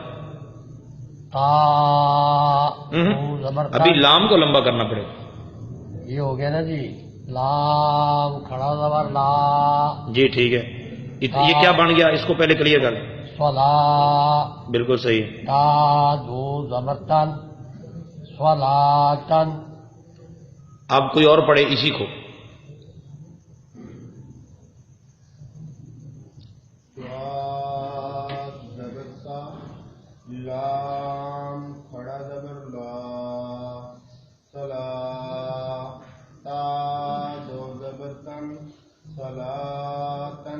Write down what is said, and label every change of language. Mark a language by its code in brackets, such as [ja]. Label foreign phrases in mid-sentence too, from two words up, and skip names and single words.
[ur] تا زبر ابھی لام کو لمبا کرنا پڑے گا. یہ ہو گیا نا جی. لام کھڑا زبر لا. جی ٹھیک ہے. یہ کیا بن گیا؟ اس کو پہلے کلیئر کر لیں. سولا بالکل صحیح ہے. تا دو زبر تن، سولا تن. اب کوئی اور پڑھے اسی کو. زبر سا، لام کھڑا زبر لا، سلا تا دو زبر تن، سلاتن.